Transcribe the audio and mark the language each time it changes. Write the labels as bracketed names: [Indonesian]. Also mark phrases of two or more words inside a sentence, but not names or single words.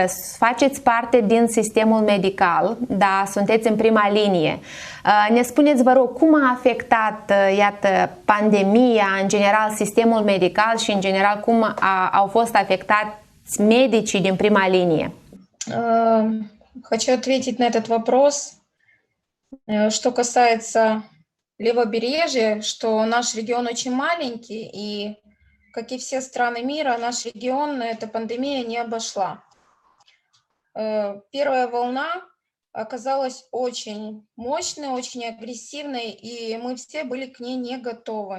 [Romanian] Faceți parte din sistemul medical, da, sunteți în prima linie. Ne spuneți, vă rog, cum a afectat, iată, pandemia, în general, sistemul medical și, în general, cum au fost afectați medicii din prima linie? [Russian] Хочу ответить на этот вопрос. Что касается левобережья, что наш регион очень маленький, и как и все страны мира, наш регион эта пандемия не обошла. Первая волна оказалась очень мощной, очень агрессивной, и мы все были к ней не готовы.